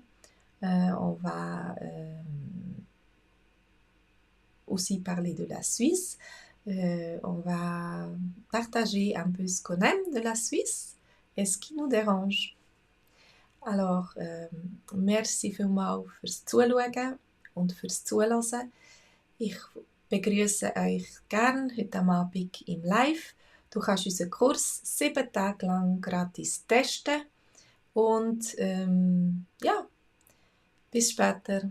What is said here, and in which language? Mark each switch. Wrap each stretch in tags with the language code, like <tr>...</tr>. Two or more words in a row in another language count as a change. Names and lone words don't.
<fr>On va aussi parler de la Suisse. On va partager un peu ce qu'on aime de la Suisse et ce qui nous dérange.</fr> <de>Alors, merci vielmals fürs Zuschauen und fürs Zuhören. Ich begrüße euch gern heute Abend im Live. Du kannst unseren Kurs 7 Tage lang gratis testen. Und ja, bis später.</de>